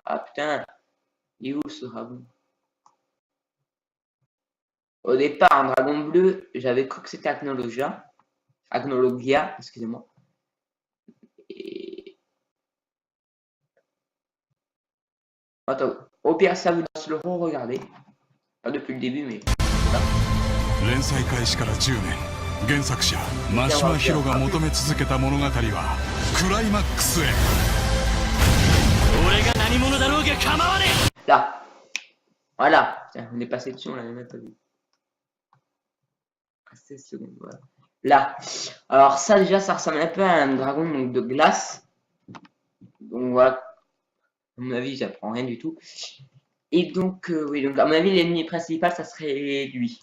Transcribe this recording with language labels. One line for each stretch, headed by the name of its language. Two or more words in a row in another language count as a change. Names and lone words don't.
French: Ah putain, il est où ce dragon? Au départ, un dragon bleu, j'avais cru que c'était Agnologia, excusez-moi. Et... Attends, au pire, ça vous laisse le re-regarder. Pas depuis le début, mais voilà.
Japanese: 連載開始から10年、原作者真島ヒロが求め続けた物語はクライマックスへ。俺が何者だろうが構わねえ。
French: Là, voilà. Tiens, on est passé dessus, on l'avait même pas vu. 16 secondes, voilà. Là. Alors ça, déjà, ça ressemble un peu à un dragon donc, de glace. Donc voilà. À mon avis, j'apprends rien du tout. Et donc, oui, donc à mon avis, l'ennemi principal, ça serait lui.